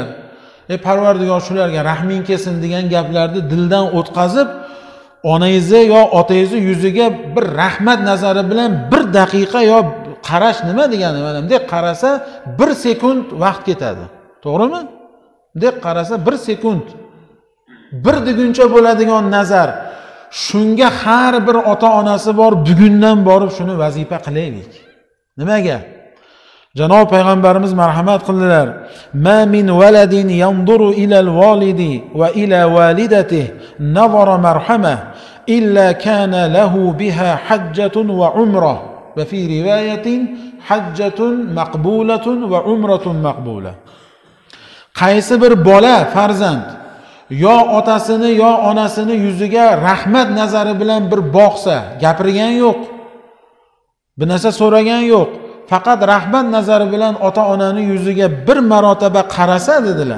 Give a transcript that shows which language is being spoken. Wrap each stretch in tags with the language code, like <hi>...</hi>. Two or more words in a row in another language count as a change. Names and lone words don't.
<uz>Parvardigor shularga rahming kelsin degan gaplarni dildan o'tkazib, onangizni yo otangizni yuziga bir rahmat nazari bilan bir daqiqa yo qarash nima degani, mana bunday qarasa 1 sekund vaqt ketadi. To'g'rimi? Bunday qarasa 1 sekund. Bir deguncha bo'ladigan nazar. Shunga har bir ota-onasi bor, bugundan borib shuni vazifa qilaylik. Nimaga? Janob payg'ambarimiz marhamat qildilar.</uz> <ar>ما من ولد ينظر إلى الوالد وإلى والدته نظرة مرحمة إلا كان له بها حجة وعمرة. وفي رواية حجة مقبولة وعمرة مقبولة.</ar> <uz>Qaysi bir bola, farzand yo otasini yo onasini yuziga rahmat nazari bilan bir boqsa, gapirgan yo'q, bir narsa so'ragan yo'q, faqat rahmat nazari bilan ota-onani yuziga bir marotaba qarasa dedilar.</uz>